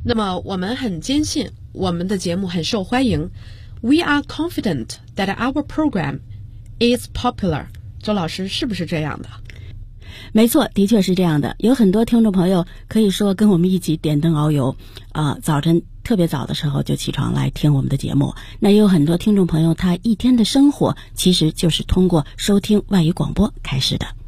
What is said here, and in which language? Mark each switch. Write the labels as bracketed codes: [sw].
[zh] 那么我们很坚信我们的节目很受欢迎。 [en] We are confident that our program is popular. [zh] 周老师是不是这样的？没错，的确是这样的。有很多听众朋友可以说跟我们一起点灯熬油，早晨特别早的时候就起床来听我们的节目。那也有很多听众朋友，他一天的生活其实就是通过收听外语广播开始的。